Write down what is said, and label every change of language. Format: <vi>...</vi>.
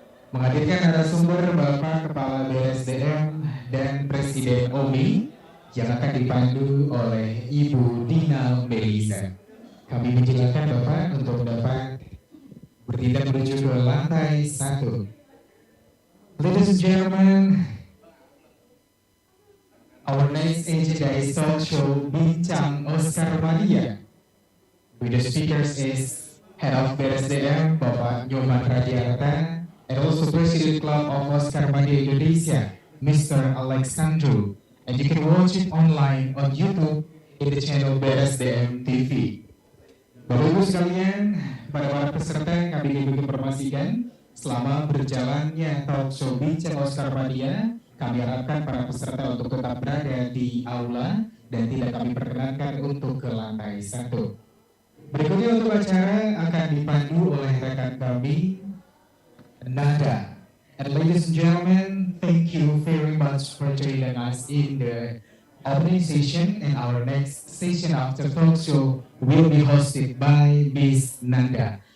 <id>Menghadirkan narasumber Bapak Kepala BSDM dan Presiden OMI yang akan dipandu oleh Ibu Dina Melisa. Kami mensilakan Bapak untuk dapat bertindak menuju ke lantai 1.</id> <en>Ladies and gentlemen, our next agenda is talk show Bincang Oscar Mania. With the speakers is Head of BSDM Bapak Nyoman Radiarta, and also President Club of Oscar Mania Indonesia, Mr. Alexandru. And you can watch it online on YouTube in the channel BSDM TV.</en> <id>Bapak Ibu sekalian, pada para peserta kami ingin informasikan selama berjalannya talk show Bincang Oscar Mania, kami harapkan para peserta untuk tetap berada di aula dan tidak kami perkenankan untuk ke lantai 1. Berikutnya untuk acara akan dipandu oleh rekan kami, Nada.</id> <en>And ladies and gentlemen, thank you very much for joining us in the opening session, and our next session after talk show will be hosted by Miss Nanda.</en>